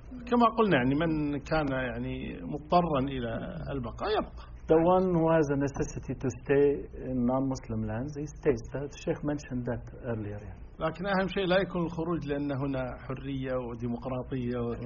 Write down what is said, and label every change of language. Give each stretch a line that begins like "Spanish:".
Arabic: كما قلنا يعني من كان يعني مضطرا إلى البقاء يبقى.
English: The one who has a necessity to stay in non-Muslim lands, he stays. The Sheikh mentioned that earlier.
Arabic: لكن أهم شيء لا يكون الخروج لأن هنا حرية وديمقراطية.